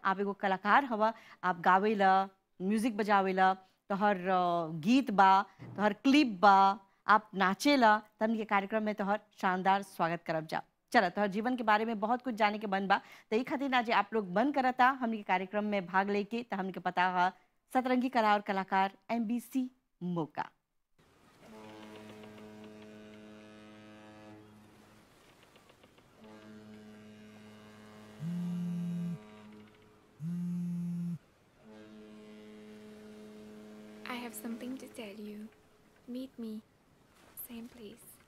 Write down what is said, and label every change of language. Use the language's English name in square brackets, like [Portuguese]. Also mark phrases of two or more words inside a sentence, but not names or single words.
[Bhojpuri] आप एगो कलाकार हवा, आप गावेला, म्यूजिक बजावेला, तोहर गीत बा, तोहर क्लिप बा, आप नाचेला त हमनी के कार्यक्रम में तोहर शानदार स्वागत करब जा। चला तोहर जीवन के बारे में बहुत कुछ जाने के मन बा त ई खातिर ना जे आप लोग मन करता हमनी के कार्यक्रम में भाग लेके त हमनी के पता हा सतरंगी कला और कलाकार एमबीसी मौका। [English] I have something to tell you. Meet me. Same place.